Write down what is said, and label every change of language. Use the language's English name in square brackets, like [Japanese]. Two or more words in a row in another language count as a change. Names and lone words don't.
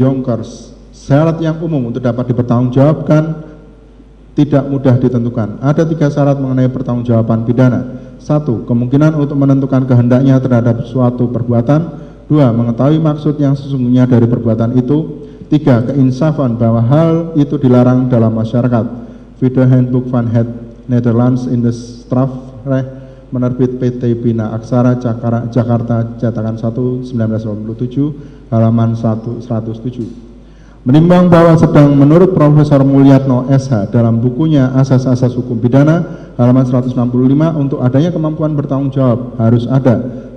[Indonesian] Jonkers, syarat yang umum untuk dapat dipertanggungjawabkan tidak mudah ditentukan. Ada 3 syarat mengenai pertanggungjawaban pidana. 1. Kemungkinan untuk menentukan kehendaknya terhadap suatu perbuatan. 2. Mengetahui maksud yang sesungguhnya dari perbuatan itu. 3. Keinsafan bahwa hal itu dilarang dalam masyarakat. Video Handbook van het Nederlands in de Strafrecht, menerbit PT Bina Aksara Jakarta, cetakan 1 1987 halaman 107. Menimbang bahwa sedang menurut Profesor Mulyatno SH dalam bukunya Asas-Asas Hukum Pidana halaman 165 untuk adanya kemampuan bertanggung jawab harus ada 1.